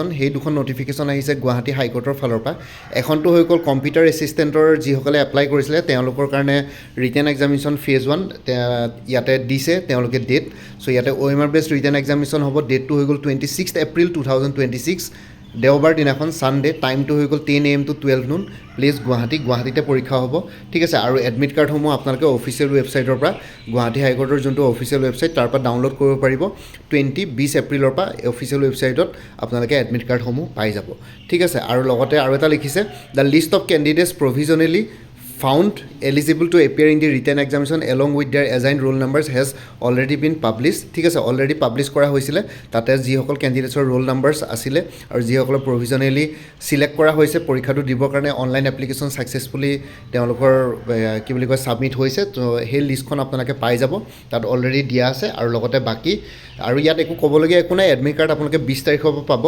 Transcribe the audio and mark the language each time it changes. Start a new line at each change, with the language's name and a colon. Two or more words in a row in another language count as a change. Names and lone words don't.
Assamese: সেই দুখন নটিফিকেশ্যন আহিছে গুৱাহাটী হাইকোৰ্টৰ ফালৰ পৰা। এখনটো হৈ গ'ল কম্পিউটাৰ এছিষ্টেণ্টৰ যিসকলে এপ্লাই কৰিছিলে তেওঁলোকৰ কাৰণে
English: written examination phase 1
Assamese: ইয়াতে দিছে তেওঁলোকে ডেট। চ' ইয়াতে
English: OMR based written examination
Assamese: হ'ব। ডেটটো হৈ গ'ল 26 এপ্ৰিল 2026, দেওবাৰ দিনাখন, ছানডে। টাইমটো হৈ গ'ল
English: 10 AM to 12 noon,
Assamese: প্লেচ গুৱাহাটীতে পৰীক্ষা হ'ব। ঠিক আছে, আৰু
English: admit cards
Assamese: আপোনালোকে
English: official website
Assamese: পৰা, গুৱাহাটী হাইকোৰ্টৰ যোনটো
English: official website
Assamese: তাৰ পৰা ডাউনলোড কৰিব পাৰিব। 20 এপ্ৰিলৰ পৰা
English: official website
Assamese: আপোনালোকে
English: admit cards
Assamese: পাই যাব। ঠিক আছে, আৰু লগতে আৰু এটা লিখিছে,
English: the list of candidates provisionally found eligible to appear in the written examination along with their assigned roll numbers has already been published.
Assamese: ঠিক আছে,
English: already publish
Assamese: কৰা হৈছিলে। তাতে যিসকল কেণ্ডিডেটছৰ
English: roll numbers
Assamese: আছিলে আৰু যিসকলৰ
English: provisionally select
Assamese: কৰা হৈছে পৰীক্ষাটো দিবৰ কাৰণে
English: online application successfully
Assamese: তেওঁলোকৰ ছাবমিট হৈছে। তো সেই লিষ্টখন আপোনালোকে পাই যাব, তাত অলৰেডি দিয়া আছে। আৰু লগতে বাকী আৰু ইয়াত একো ক'বলগীয়া একো নাই।
English: admit card
Assamese: আপোনালোকে 20 তাৰিখৰ পৰা পাব।